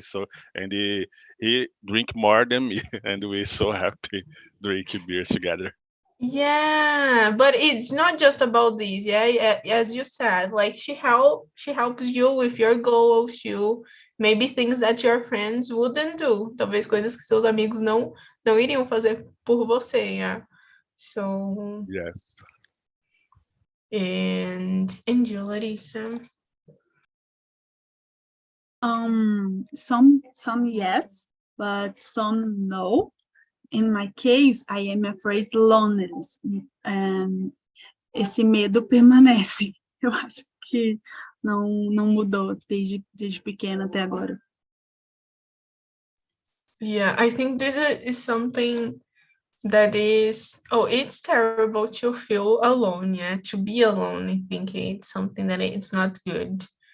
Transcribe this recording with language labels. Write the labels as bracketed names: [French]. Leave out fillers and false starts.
[English] So and he drink more than me, and we so happy drinking beer together. Yeah, but it's not just about this. Yeah, as you said, like she helps you with your goals too. Maybe things that your friends wouldn't do. [Portuguese] Talvez coisas que seus amigos não iriam fazer por você. [English] Yeah. So Yes. and you, Larissa. Some yes, but some no. In my case, I am afraid loneliness. [Portuguese] Esse medo permanece. Eu acho que não mudou desde pequena até agora. [English] Yeah, I think this is something that is it's terrible to feel alone. Yeah, to be alone. I think it's something that it's not good.